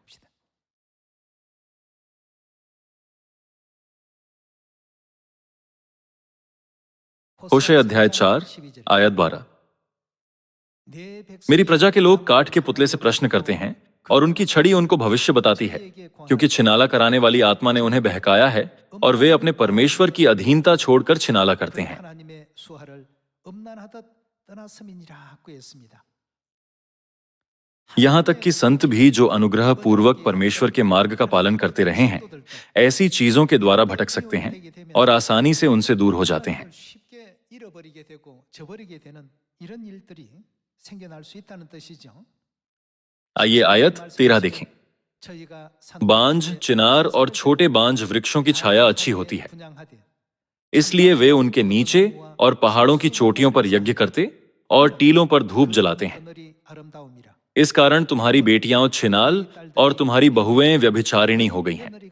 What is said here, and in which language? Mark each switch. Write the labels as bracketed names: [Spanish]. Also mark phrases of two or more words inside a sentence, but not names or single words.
[Hindi] होशे अध्याय 4 आयत 12। मेरी प्रजा के लोग काठ के पुतले से प्रश्न करते हैं और उनकी छड़ी उनको भविष्य बताती है, क्योंकि छिनाला कराने वाली आत्मा ने उन्हें बहकाया है और वे अपने परमेश्वर की अधीनता छोड़कर छिनाला करते हैं। [Korean] 떠났음이니라고 했습니다. [Hindi] यहां तक कि संत भी जो अनुग्रह पूर्वक परमेश्वर के मार्ग का पालन करते रहे हैं, ऐसी चीजों के द्वारा भटक सकते हैं और आसानी से उनसे दूर हो जाते हैं। [Korean] 하나님을 쉽게 잃어버리게 되고 저버리게 되는 이런 일들이 생겨날 수 있다는 뜻이죠. [Hindi] आइए आयत 13 देखें। [Korean] 저희가 [Hindi] बांझ, चिनार और छोटे बांझ वृक्षों की छाया अच्छी होती है, इसलिए वे उनके नीचे और पहाड़ों की चोटियों पर यज्ञ करते और टीलों पर धूप जलाते हैं। इस कारण तुम्हारी बेटियां छिनाल और तुम्हारी बहुएं व्यभिचारिणी हो गई हैं।